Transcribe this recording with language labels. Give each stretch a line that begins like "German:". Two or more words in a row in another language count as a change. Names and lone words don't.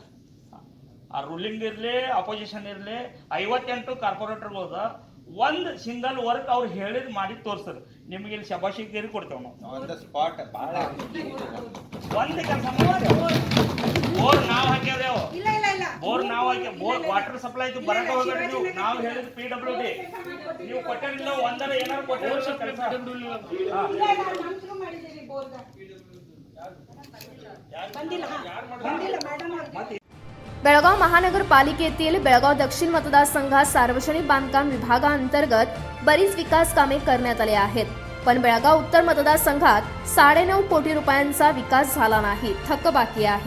Kannada: ಆ ರೂಲಿಂಗ್ ಇರಲಿ ಅಪೋಸಿಷನ್ ಇರಲಿ 58 ಕಾರ್ಪೊರೇಟರ್ಗಳದ ಒಂದು
English: single work
Kannada: ಅವ್ರು ಹೇಳಿದ್ ಮಾಡಿ ತೋರಿಸ್ರಿ, ನಿಮ್ಗೆ ಇಲ್ಲಿ ಶಬಾಷಿಗೇರಿ ಕೊಡ್ತೇವೆ ನಾವು. ಒಂದು ಕೆಲಸ ಬೋರ್ ನಾವು ಹಾಕ್ಯಾದೇವು, ಬೋರ್ ನಾವು ಹಾಕಿ
English: bore water supply
Kannada: ಇದು ಬರಕ ಹೋಗ್ಬೇಡ್ರಿ ನೀವು. ನಾವು ಹೇಳಿದ್ PWD ನೀವು ಕೊಟ್ಟಿರಲಿಲ್ಲ, ಒಂದರ ಏನಾರು ಕೊಟ್ಟಿರೋ ಕೆಲಸ.
Marathi: बेळगाव महानगरपालिकेतील बेळगाव दक्षिण मतदारसंघात सार्वजनिक बांधकाम विभागाअंतर्गत बरीच विकास कामे करण्यात आली आहेत, पण बेळगाव उत्तर मतदारसंघात 9.5 कोटी रुपयांचा विकास झाला नाही, थकबाकी आहे.